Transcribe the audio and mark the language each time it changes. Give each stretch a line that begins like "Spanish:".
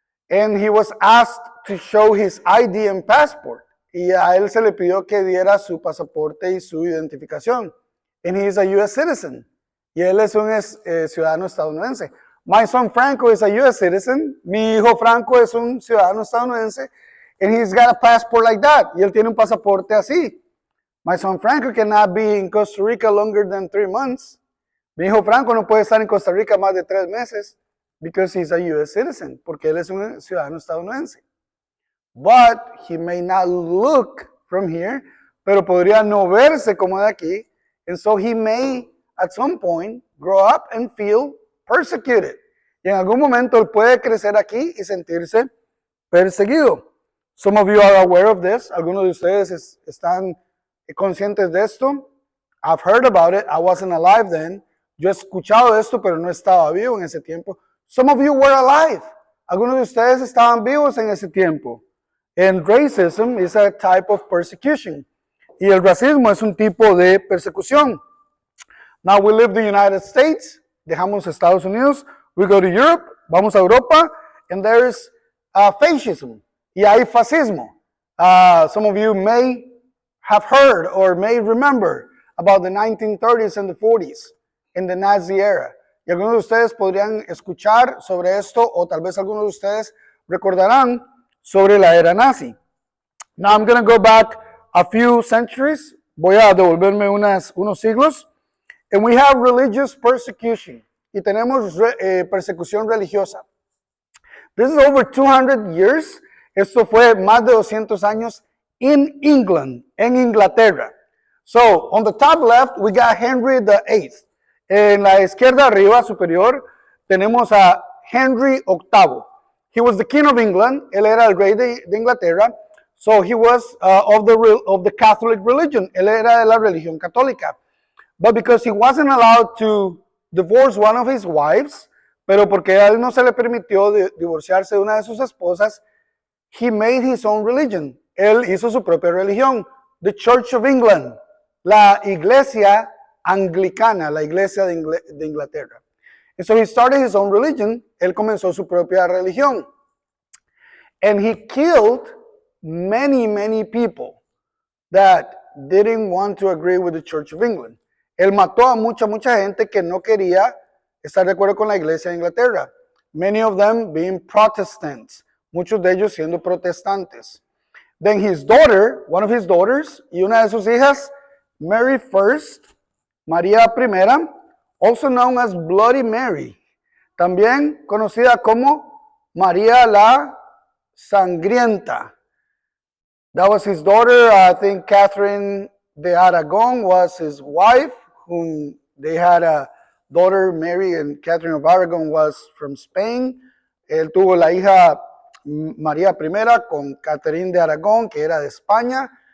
English: And he was asked to show his ID and passport.
Spanish: Y a él se le pidió que diera su pasaporte y su identificación.
English: And he is a U.S. citizen.
Spanish: Y él es un ciudadano estadounidense.
English: My son Franco is a U.S. citizen.
Spanish: Mi hijo Franco es un ciudadano estadounidense.
English: And he's got a passport like that.
Spanish: Y él tiene un pasaporte así.
English: My son Franco cannot be in Costa Rica longer than 3 months.
Spanish: Mi hijo Franco no puede estar en Costa Rica más de 3 meses
English: because he's a U.S. citizen.
Spanish: Porque él es un ciudadano estadounidense.
English: But he may not look from here,
Spanish: pero podría no verse como de aquí,
English: and so he may at some point grow up and feel persecuted.
Spanish: Y en algún momento él puede crecer aquí y sentirse perseguido.
English: Some of you are aware of this.
Spanish: Algunos de ustedes están conscientes de esto.
English: I've heard about it. I wasn't alive then.
Spanish: Yo he escuchado esto, pero no estaba vivo en ese tiempo.
English: Some of you were alive.
Spanish: Algunos de ustedes estaban vivos en ese tiempo.
English: And racism is a type of persecution.
Spanish: Y el racismo es un tipo de persecución.
English: Now we live in the United States.
Spanish: Dejamos Estados Unidos.
English: We go to Europe.
Spanish: Vamos a Europa.
English: And there's fascism.
Spanish: Y hay fascismo.
English: Some of you may have heard or may remember about the 1930s and the 40s in the Nazi era.
Spanish: Y algunos de ustedes podrían escuchar sobre esto, o tal vez algunos de ustedes recordarán sobre la era nazi.
English: Now I'm going to go back a few centuries.
Spanish: Voy a devolverme unos siglos.
English: And we have religious persecution.
Spanish: Y tenemos persecución religiosa.
English: This is over 200 years.
Spanish: Esto fue más de 200 años
English: in England,
Spanish: en Inglaterra.
English: So on the top left, we got Henry VIII.
Spanish: En la izquierda arriba superior, tenemos a Henry VIII.
English: He was the king of England.
Spanish: Él era el rey de Inglaterra.
English: So he was of the Catholic religion.
Spanish: Él era de la religión católica.
English: But because he wasn't allowed to divorce one of his wives,
Spanish: pero porque a él no se le permitió divorciarse de una de sus esposas,
English: he made his own religion.
Spanish: Él hizo su propia religión.
English: The Church of England.
Spanish: La iglesia anglicana, la iglesia de Inglaterra.
English: And so he started his own religion.
Spanish: Él comenzó su propia religión.
English: And he killed many, many people that didn't want to agree with the Church of England.
Spanish: Él mató a mucha gente que no quería estar de acuerdo con la iglesia de Inglaterra.
English: Many of them being Protestants.
Spanish: Muchos de ellos siendo protestantes.
English: Then his daughter, one of his daughters,
Spanish: y una de sus hijas,
English: Mary First, María I, also known as Bloody Mary,
Spanish: también conocida como María la Sangrienta.
English: That was his daughter. I think Catherine de Aragon was his wife, whom they had a daughter, Mary, and Catherine of Aragon was from Spain.
Spanish: Él tuvo la hija María I con Catherine de Aragón, que era de España.